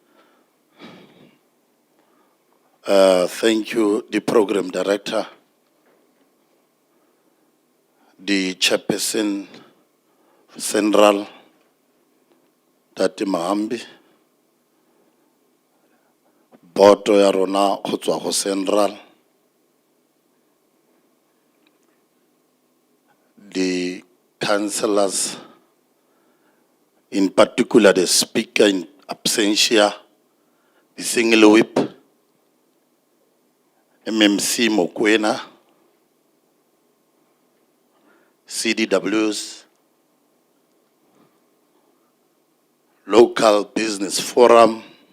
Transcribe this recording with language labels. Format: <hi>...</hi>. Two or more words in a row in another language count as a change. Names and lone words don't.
<en>Thank you, the program director, the chairperson,</en> <tn>SANRAL, Tati Mahambi, boto ya rona go tswa go SANRAL,</tn> <en>the councillors, in particular the speaker in absentia, the single whip, MMC Mukwena, CDWs, Local Business Forum,</en>